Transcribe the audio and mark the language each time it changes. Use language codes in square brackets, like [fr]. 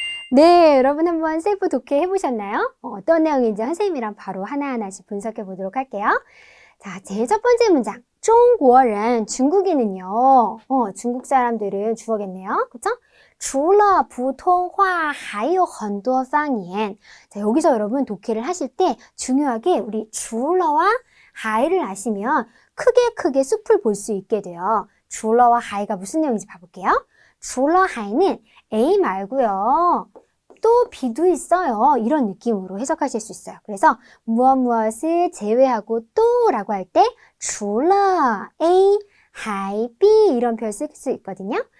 [ko] 네, 여러분 한번 셀프 독해 해보셨나요? 어떤 내용인지 선생님이랑 바로 하나하나씩 분석해 보도록 할게요. 자, 제일 첫 번째 문장. 中国人, 중국인은요. 중국 사람들은 주어겠네요. 그쵸? [zh] 除了普通话还有很多方言. [ko] 자, 여기서 여러분 독해를 하실 때 중요하게 우리 除了와 하이를 아시면 크게 숲을 볼 수 있게 돼요. 除了와 하이가 무슨 내용인지 봐볼게요. 除了하이는 A 말고요. 또 B도 있어요. 이런 느낌으로 해석하실 수 있어요. 그래서 무엇을 제외하고 또 라고 할 때 [zh] 除了 A, 还 B [ko] 이런 표현 쓸 수 있거든요.